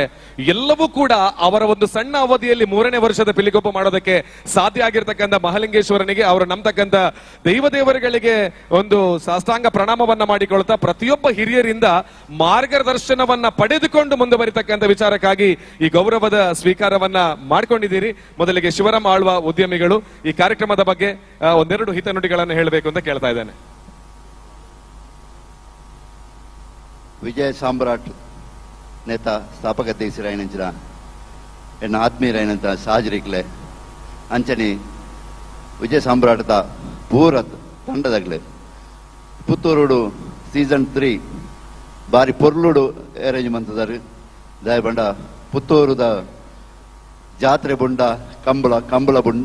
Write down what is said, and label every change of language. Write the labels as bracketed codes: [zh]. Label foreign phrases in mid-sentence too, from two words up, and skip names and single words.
[kn] ಎಲ್ಲವೂ ಕೂಡ ಅವರ ಒಂದು ಸಣ್ಣ ಅವಧಿಯಲ್ಲಿ 3ನೇ ವರ್ಷದ ಪಿಲಿಗೊಬ್ಬ ಮಾಡೋದಕ್ಕೆ ಸಾಧ್ಯ ಆಗಿರ್ತಕ್ಕಂಥ ಮಹಾಲಿಂಗೇಶ್ವರನಿಗೆ, ಅವರು ನಂಬತಕ್ಕಂಥ ದೇವದೇವರುಗಳಿಗೆ ಒಂದು ಸಾಷ್ಟಾಂಗ ಪ್ರಣಾಮವನ್ನ ಮಾಡಿಕೊಳ್ತಾ ಪ್ರತಿಯೊಬ್ಬ ಹಿರಿಯರಿಂದ ಮಾರ್ಗದರ್ಶನವನ್ನ ಪಡೆದುಕೊಂಡು ಮುಂದುವರಿತಕ್ಕಂಥ ವಿಚಾರಕ್ಕಾಗಿ ಈ ಗೌರವದ ಸ್ವೀಕಾರವನ್ನ ಮಾಡ್ಕೊಂಡಿದ್ದೀರಿ. ಮೊದಲಿಗೆ ಶಿವರಾಮ್ ಆಳ್ವಾ ಉದ್ಯಮಿಗಳು ಈ ಕಾರ್ಯಕ್ರಮದ ಬಗ್ಗೆ ಒಂದೆರಡು ಹಿತನುಡಿಗಳನ್ನು ಹೇಳಬೇಕು ಅಂತ ಕೇಳ್ತಾ ಇದ್ದೇನೆ. [tcy] ವಿಜಯ ಸಾಮ್ರಾಟ್ ನೇತ ಸ್ಥಾಪಕ ಅಧ್ಯಕ್ಷರಾಯನಂಚಿನ ಎನ್ನ ಆತ್ಮೀಯರಾಯನಂತ ಸಾಜರಿಕ್ಲೆ ಅಂಚನೆ ವಿಜಯ ಸಾಮ್ರಾಟದ ಪೂರ ತಂಡದಾಗಲೇ ಪುತ್ತೂರುಡು ಸೀಸನ್ 3 ಬಾರಿ ಪೊರ್ಲುಡು ಅರೇಂಜ್ ಮಂತದಾರು ದಯ ಬಂಡ ಪುತ್ತೂರುದ ಜಾತ್ರೆ ಬುಂಡ ಕಂಬಳ ಬುಂಡ